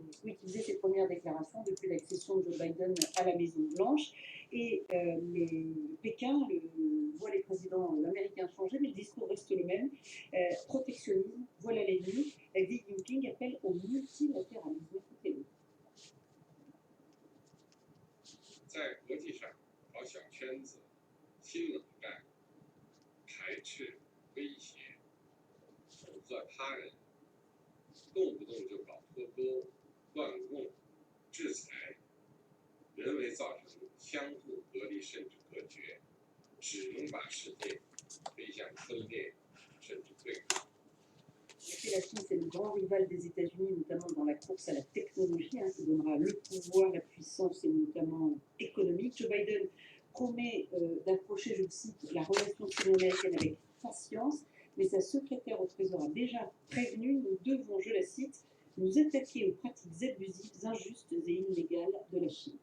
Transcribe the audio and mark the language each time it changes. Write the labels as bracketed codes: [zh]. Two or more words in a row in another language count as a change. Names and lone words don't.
[fr] Oui, qui faisait ses premières déclarations depuis l'accession de Joe Biden à la Maison-Blanche. Et Pékin voit les présidents américains changer, mais le discours reste le même. Protectionnisme, voilà l'ennemi. Xi Jinping appelle au multilatéralisme. Écoutez-le. [zh] 在国际上搞小圈子、新冷战、排斥、威胁、恐吓他人，动不动就搞脱钩、断供、制裁，人为造成相互隔离甚至隔绝， 只能把世界推向分裂甚至对抗。 [fr] La Chine, c'est le grand rival des États-Unis, notamment dans la course à la technologie, qui donnera le pouvoir, la puissance et notamment économique. Joe Biden promet d'approcher, je le cite, la relation sino-américaine avec patience, mais sa secrétaire au Trésor a déjà prévenu, nous devons, je la cite, nous attaquer aux pratiques abusives, injustes et illégales de la Chine.